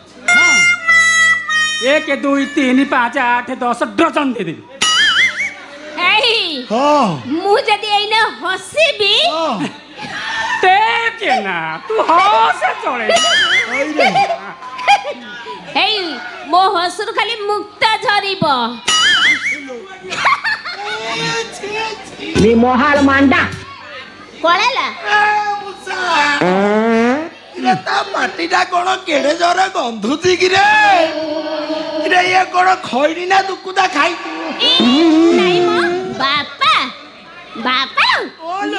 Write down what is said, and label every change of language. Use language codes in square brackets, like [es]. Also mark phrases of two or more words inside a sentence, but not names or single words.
[or] 1 2 3 5 8 10 ଡଜନ ଦେଇଦେବି ହେଇ ହଁ ମୁଁ ଯଦି ଏଇନେ ହସିବି ହଁ [hi] देखे ना तू हँसे चले [or] ଓଇରେ ହେଇ ମୋ ହସରୁ ଖାଲି ମୁକ୍ତ ଝରିବ नी मोहाल मांडा କଳେଲା ତା ପାଟିଟା କ'ଣ କେଡ଼େ ଜୋରେ ଗନ୍ଧୁଛି କିରେ କିରେ ଇଏ କ'ଣ ଖଇନି ନା ଦୁକୁଦା ଖାଇ ନାଇଁ ମୋ ବାପା ବାପା ଓଲୋ।